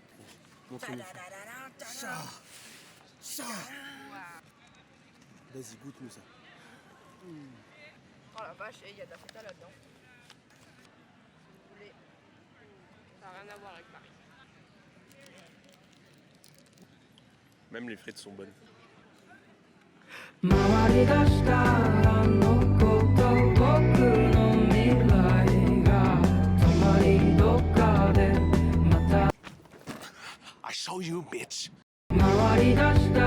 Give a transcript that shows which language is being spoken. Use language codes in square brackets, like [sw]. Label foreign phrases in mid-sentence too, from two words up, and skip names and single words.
[fr] Montre-nous ça. Ça. Vas-y, goûte-nous ça. Oh la vache, il y a de la feta là-dedans. Si vous voulez. Ça n'a rien à voir avec Paris. Même les frites sont bonnes. [ja] 回り出したあのこと僕の未来が止まりどっかでまた [en] I show you, bitch. [ja] 回り出し